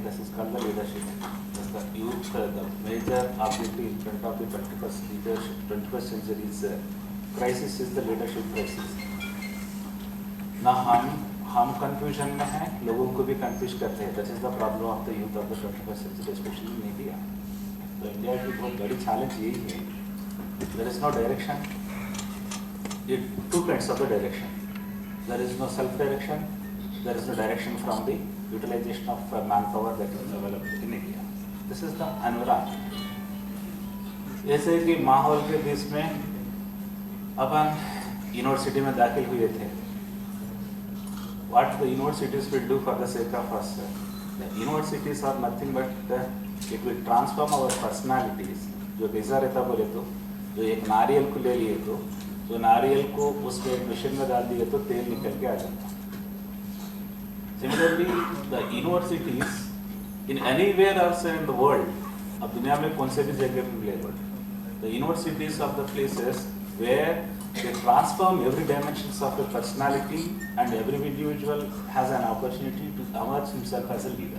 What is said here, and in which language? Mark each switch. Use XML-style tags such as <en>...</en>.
<en>This is called the leadership. The youth, the major objective in front of the 21st centuries crisis is the leadership crisis.</en> <hi>ना हम confusion में हैं, लोगों को भी confuse करते हैं।</hi> <en>That is the problem of the youth of the 21st century, specially in India.</en> <hi>तो इंडिया की बहुत बड़ी चैलेंज यही है,</hi> <en>There is no direction. Two kinds of the direction. There is no self-direction. There is no direction from the utilization of manpower that is available in India. This is the environment.</en> <hi>जैसे कि माहौल के बीच में अपन university में दाखिल हुए थे।</hi> <en>What the universities will do for the sake of us? The universities are nothing but it will transform our personalities.</en> <hi>जो कैसा रहता बोले तो, जो एक नारियल को ले लिए तो नारियल को उसमें एक मशीन में डाल दिए तो तेल निकल के आ जाता।</hi> <en>similarly the universities in anywhere also in the world,</en> <hi>अब दुनिया में कौन से भी जगह में ले,</hi> <en>The universities of the places where they transform every dimensions of the personality and every individual has an opportunity to emerge himself as a leader।</en>